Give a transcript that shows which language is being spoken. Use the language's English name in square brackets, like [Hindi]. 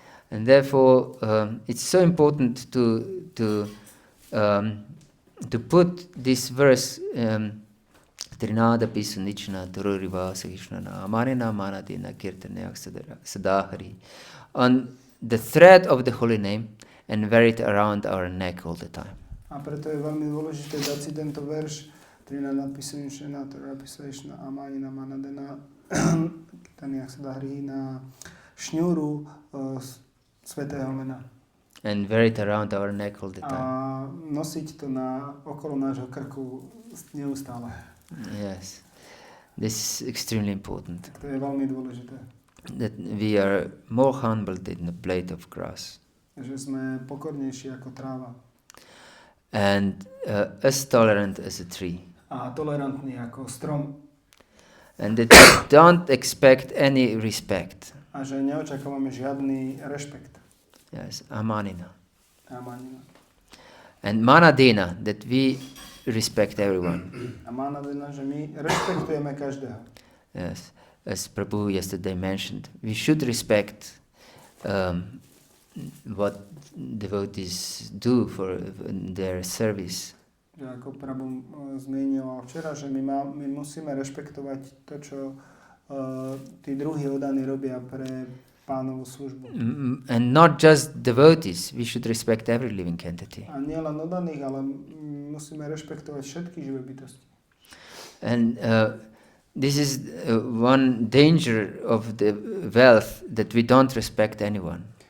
[English] And therefore it's so important to put this verse [Sanskrit] Trinada Pisunichna Tururiva Sahishnana Amarina Manadina Kirtanyak Sadahari [English] on the thread of the holy name and wear it around our neck all the time. [Slovak] A preto je veľmi dôležité dať si tento verš [Sanskrit] Trinada Pisunichna Tururiva Sahishnana Amarina Manadina Kirtanyak Sadahari [Slovak] na šňúru svätého mena. [English] And wear it around our neck all the time. [Slovak] A nosiť to okolo nášho krku neustále. [English] Yes. This is extremely important. [Slovak] To je veľmi dôležité. [English] That we are more humble than a blade of grass. [Slovak] Že sme pokornejší ako tráva. [English] And as tolerant as a tree. [Slovak] A tolerantní ako strom. [English] And that don't expect any respect. [Slovak] A že neočakávame žiadny rešpekt. [English] Yes, amanina. [Sanskrit] Amanina. [English] And manadena, that we respect everyone. [Slovak] A manadena, že my rešpektujeme každého. [English] Yes, as Prabhu yesterday mentioned, we should respect what devotees do for their service. [Slovak] Ako Prabhu zmienil včera, že my musíme rešpektovať to, čo tí druhí oddaní robia pre Pánovu službu. [English] And not just devotees, we should respect every living entity. [Slovak] A nie len oddaných, ale musíme rešpektovať všetky živé bytosti. [English] And this is one danger of the wealth, that we don't respect anyone.